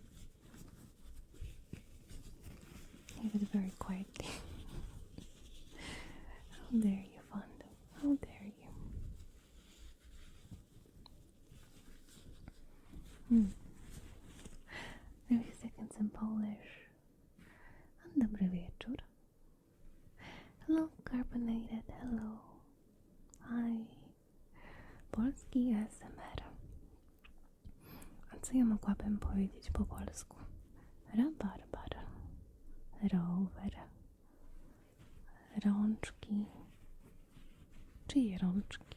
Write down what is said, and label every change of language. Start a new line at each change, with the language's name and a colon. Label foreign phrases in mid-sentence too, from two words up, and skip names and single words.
English: You have it very quietly. How dare you, Fondo? How dare you? A few seconds in Polish.
Polish: Dobry wieczór.
English: Hello, carbonated. Hello. Hi. Polski ASMR.
Polish: A co ja mogłabym powiedzieć po polsku? Rabarbar. Rower. Rączki. Czyje rączki?